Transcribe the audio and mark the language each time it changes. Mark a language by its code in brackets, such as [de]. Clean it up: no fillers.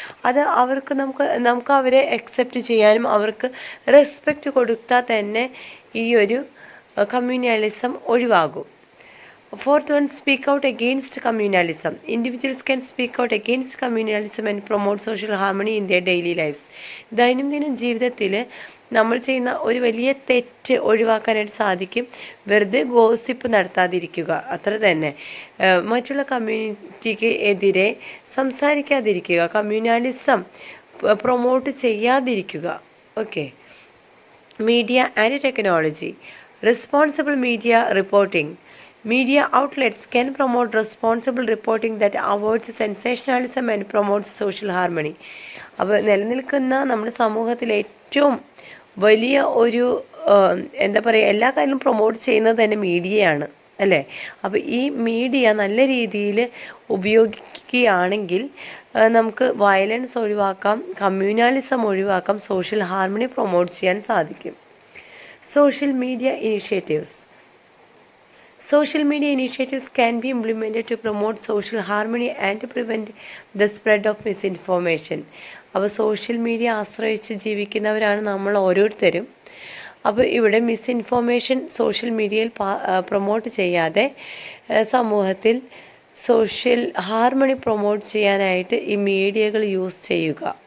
[ml] അത് നമുക്ക് അവരെ അക്സെപ്റ്റ് ചെയ്യാനും അവർക്ക് റെസ്പെക്റ്റ് കൊടുത്താൽ തന്നെ ഈ ഒരു communalism ഒഴിവാകും. [en] Fourth one, speak out against communalism. Individuals can speak out against communalism and promote social harmony in their daily lives. [ml] ദൈനംദിന ജീവിതത്തിൽ നമ്മൾ ചെയ്യുന്ന ഒരു വലിയ തെറ്റ് ഒഴിവാക്കാനായിട്ട് സാധിക്കും. വെറുതെ ഗോസിപ്പ് നടത്താതിരിക്കുക, അത്ര തന്നെ. മറ്റുള്ള കമ്മ്യൂണിറ്റിക്ക് എതിരെ സംസാരിക്കാതിരിക്കുക, കമ്മ്യൂണലിസം പ്രൊമോട്ട് ചെയ്യാതിരിക്കുക. [en] Okay. Media and technology. Responsible media reporting. Media outlets can promote responsible reporting that avoids sensationalism and promotes social harmony. [ml] അപ്പോൾ നിലനിൽക്കുന്ന നമ്മുടെ സമൂഹത്തിൽ ഏറ്റവും വലിയ ഒരു എന്താ പറയുക, എല്ലാ കാര്യങ്ങളും പ്രൊമോട്ട് ചെയ്യുന്നത് തന്നെ മീഡിയയാണ് അല്ലേ. അപ്പോൾ ഈ മീഡിയ നല്ല രീതിയിൽ ഉപയോഗിക്കുകയാണെങ്കിൽ നമുക്ക് വയലൻസ് ഒഴിവാക്കാം, കമ്മ്യൂണലിസം ഒഴിവാക്കാം, സോഷ്യൽ ഹാർമണി പ്രൊമോട്ട് ചെയ്യാൻ സാധിക്കും. [en] Social media initiatives. Social media initiatives can be implemented to promote social harmony and to prevent the spread of misinformation. [ml] അപ്പോൾ സോഷ്യൽ മീഡിയ ആശ്രയിച്ച് ജീവിക്കുന്നവരാണ് നമ്മൾ ഓരോരുത്തരും. അപ്പോൾ ഇവിടെ മിസ്ഇൻഫോർമേഷൻ സോഷ്യൽ മീഡിയയിൽ പ്രൊമോട്ട് ചെയ്യാതെ സമൂഹത്തിൽ സോഷ്യൽ ഹാർമണി പ്രൊമോട്ട് ചെയ്യാനായിട്ട് ഈ മീഡിയകൾ യൂസ് ചെയ്യുക.